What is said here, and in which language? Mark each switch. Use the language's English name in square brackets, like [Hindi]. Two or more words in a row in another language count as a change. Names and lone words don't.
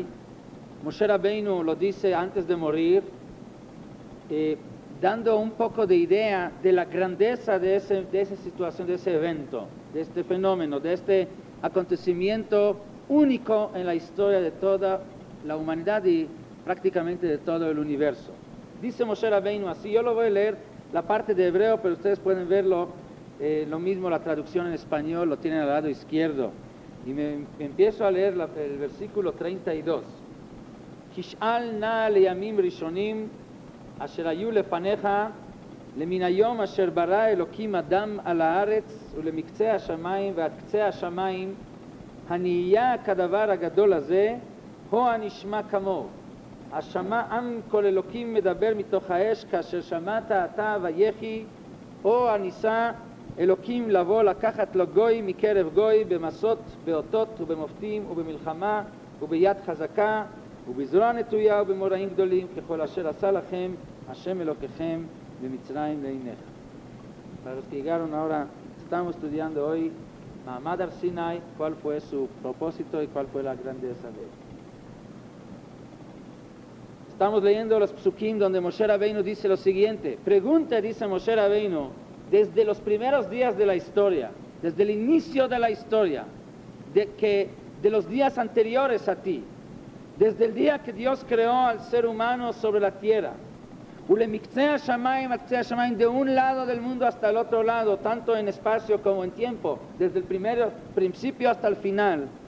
[Spanish] Moshe Rabbeinu lo dice antes de morir, dando un poco de idea de la grandeza de esa situación, de ese evento, de este fenómeno, de este acontecimiento único en la historia de toda la humanidad y prácticamente de todo el universo. Dice Moshe Rabbeinu así, yo lo voy a leer la parte de hebreo, pero ustedes pueden verlo, lo mismo la traducción en español, lo tienen al lado izquierdo. Y me empiezo a leer el versículo 32. [Hebrew] כי שאל נא לימים ראשנים אשר היו לפניך למן היום אשר ברא אלוקים אדם על הארץ ולמקצה השמיים ועד קצה השמיים הנהיה כדבר הגדול הזה הו הנשמע כמוהו השמע עם כל אלוקים מדבר מתוך האש כאשר שמעת אתה ויחי הו הניסה אלוקים לבוא לקחת לו גוי מקרב גוי במסות באותות ובמופתים ובמלחמה וביד חזקה ובזרוע נטויה ובמוראים גדולים ככל אשר עשה לכם השם אלקיכם במצרים לעיניך. [Spanish] Para los que llegaron ahora, estamos estudiando hoy Ma'amad Har Sinai, cuál fue su propósito y cuál fue la grandeza de él. Estamos leyendo los psukim donde Moshe Rabbeinu dice lo siguiente. Pregunta, dice Moshe Rabbeinu, desde los primeros días de la historia, desde el inicio de la historia, de los días anteriores a ti, desde el día que Dios creó al ser humano sobre la tierra, de un lado del mundo hasta el otro lado, tanto en espacio como en tiempo, desde el primer principio hasta el final,